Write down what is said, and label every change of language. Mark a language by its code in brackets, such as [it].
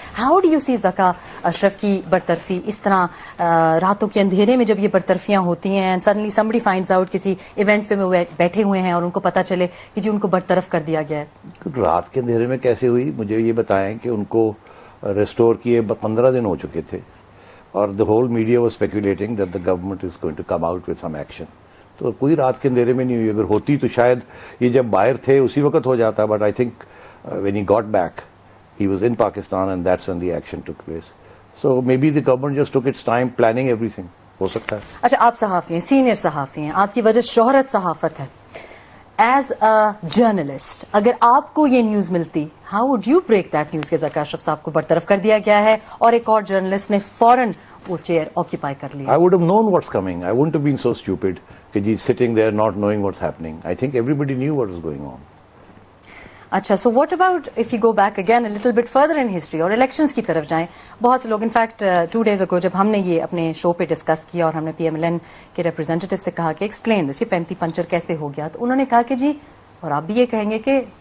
[en] how do you see [ur] ذکا اشرف کی برطرفی اس طرح راتوں کے اندھیرے میں جب یہ برطرفیاں ہوتی ہیں [en] and suddenly somebody finds out [ur] کسی ایونٹ پہ وہ بیٹھے ہوئے ہیں اور ان کو پتا چلے کہ جی ان کو برطرف کر دیا گیا ہے؟ رات کے اندھیرے میں کیسے ہوئی؟ مجھے یہ بتائیں کہ ان کو ریسٹور کیے 15 دن ہو چکے تھے، اور [en] the whole media was speculating that the government is going to come out with some action. [ur] تو کوئی رات کے اندھیرے میں نہیں ہوئی. اگر ہوتی تو شاید یہ جب باہر تھے اسی وقت ہو جاتا. [en] But I think when he got back he was in Pakistan and that's when the action took place. So maybe the government just took its time planning everything. [ur] ہو سکتا ہے. اچھا، آپ صحافی ہیں، سینئر صحافی ہیں، آپ کی وجہ شہرت صحافت ہے. [en] as a journalist [ur] اگر آپ کو یہ نیوز ملتی، [en] how would you break that news [ur] کہ ذکا اشرف صاحب کو برطرف کر دیا گیا ہے اور ایک اور جرنلسٹ نے فوراً وہ چیئر آکیپائی کر لیا؟ [en] I would have known what's coming. I wouldn't have been so stupid [ur] کہ جی [en] sitting there not knowing what's happening. I think everybody knew what was going on. [ur] اچھا، [en] so what about if you go back again a little bit further in history [ur] اور elections کی طرف جائیں؟ بہت سے لوگ، in fact 2 days ago جب ہم نے یہ اپنے شو پہ ڈسکس کیا اور ہم نے پی ایم ایل این کے ریپرزینٹیو سے کہا کہ [en] explain this, [ur] یہ پینتی پنچر کیسے ہو گیا، تو انہوں نے کہا کہ جی، اور آپ بھی یہ کہیں گے کہ